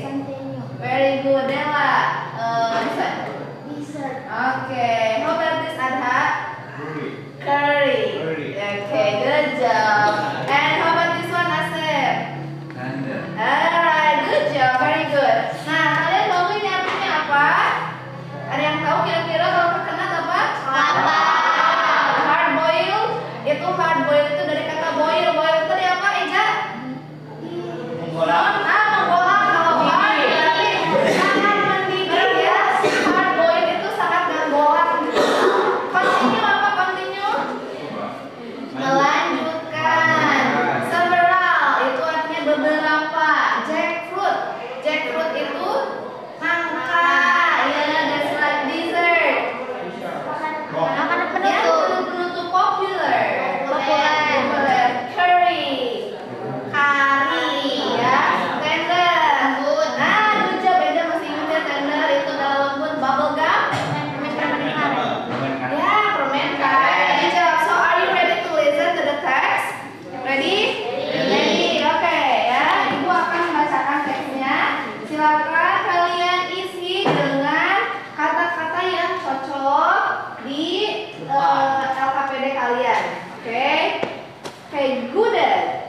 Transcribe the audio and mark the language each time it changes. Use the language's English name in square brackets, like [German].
[English] Continue. Very good, Della. Nisa. Dessert. Okay. How about this, Adha? Curry. Okay, good job. And how about this one, Asif? Alright, good job, very good. [Indonesian] Nah, kalian tahu ini artinya apa? Ada yang tahu kira-kira kalau coconut apa? Apa? [English] Hard boil. [Indonesian] Itu hard boil itu dari kata boil. Boil itu dari apa, Eja? Menggolak. Nah, menggolak. Kalau hard berarti sangat mendidih ya. Hard boil itu sangat menggolak gitu. Continue apa continue? Melanjutkan. Several itu artinya beberapa. Jackfruit. Jackfruit itu nangka. Ya, [English] that's like dessert. [Indonesian] Makanan Ya, penutup. penutup popular. Populer. [English] Popular. Curry. [Indonesian] Kari ya. [English] Tender. [Indonesian] Lembut. [English] Nah, good job. [Indonesian] Beda masih ingat ya, tender itu dalam lembut. [English] Bubblegum. [Indonesian] Permen karet. Ya, permen karet. [English] Good job. So, are you ready to listen to the text? Ready? Ready. [Indonesian] Oke ya. Ibu akan membacakan teksnya. Silakan kalian isi dengan kata-kata yang cocok di LKPD kalian. Oke? Oke, gudeg.